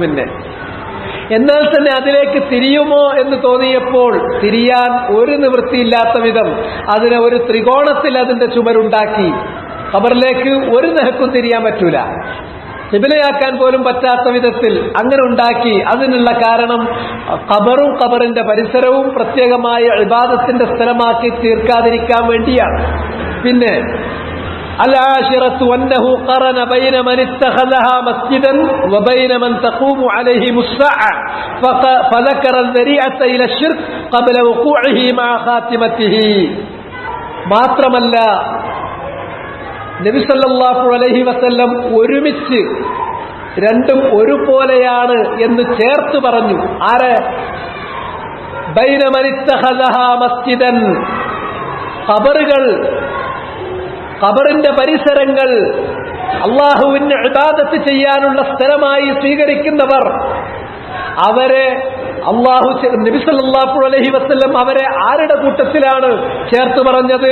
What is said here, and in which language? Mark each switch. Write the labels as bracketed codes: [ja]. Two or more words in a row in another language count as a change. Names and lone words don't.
[ml] പിന്നെ എന്നാൽ തന്നെ അതിലേക്ക് തിരിയുമോ എന്ന് തോന്നിയപ്പോൾ തിരിയാൻ ഒരു നിവൃത്തിയില്ലാത്ത വിധം അതിനെ ഒരു ത്രികോണത്തിൽ അതിന്റെ ചുമരുണ്ടാക്കി. ഖബറിലേക്ക് ഒരു നിലക്കും തിരിയാൻ പറ്റൂല, ഖിബ്ലയാക്കാൻ പോലും പറ്റാത്ത വിധത്തിൽ അങ്ങനെ ഉണ്ടാക്കി. അതിനുള്ള കാരണം ഖബറും ഖബറിന്റെ പരിസരവും പ്രത്യേകമായ ഇബാദത്തിന്റെ സ്ഥലമാക്കി തീർക്കാതിരിക്കാൻ വേണ്ടിയാണ്. [ar] പിന്നെ العاشرة أنه قرن بين من اتخذها مسجدا وبين من تقوم عليهم الساعة فذكر الذريعة إلى الشرك قبل وقوعه مع خاتمته. [ml] മാത്രമല്ല നബി [ar] صلى الله عليه وسلم [ml] ഒരുമിച്ച് രണ്ടും ഒരുപോലെയാണ് എന്ന് ചേർത്ത് പറഞ്ഞു. ആര്? [ar] بين من اتخذها مسجدا, [ml] ഖബറുകൾ, ഖബറിന്റെ പരിസരങ്ങൾ അള്ളാഹുവിന് ഇബാദത്ത് ചെയ്യാനുള്ള സ്ഥലമായി സ്വീകരിക്കുന്നവർ, അവരെ നബി [ar] صلى الله عليه وسلم [ml] അവരെ ആരുടെ കൂട്ടത്തിലാണ് ചേർത്ത് പറഞ്ഞത്?